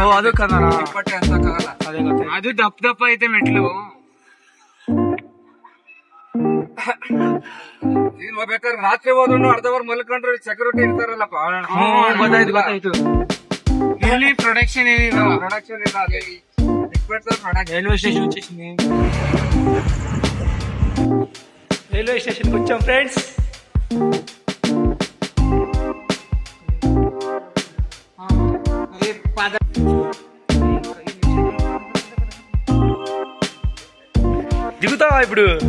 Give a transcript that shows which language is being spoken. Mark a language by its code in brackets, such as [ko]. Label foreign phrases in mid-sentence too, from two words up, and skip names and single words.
[kn] ಅದು ಕನ್ನಡ ಚಿಕ್ಕಪಟ್ಟೆ ಅಂತಕ್ಕಾಗಲ್ಲ. ಅದೇ ಗೊತ್ತೆ. ಅದು ದಪ್ಪ ಐತೆ ಮೆಟ್ಲು. ನೀನ್ ಬೇಕಾದ್ರೆ ರಾತ್ರಿ ಹೋದ್ರು ಅರ್ಧ ಅವರ್ ಮಲ್ಕೊಂಡ್ರೆ ಸೆಕ್ಯೂರಿಟಿ ಇರ್ತಾರಲ್ಲಪ್ಪ. ಗೊತ್ತಾಯ್ತು. ಇಲ್ಲಿ ಪ್ರೊಡಕ್ಷನ್ ಏನಿಲ್ಲ. [en] railway station [te] వచ్చేసింది. రైల్వే స్టేషన్కి వచ్చాం ఫ్రెండ్స్. దిగుతావా ఇప్పుడు?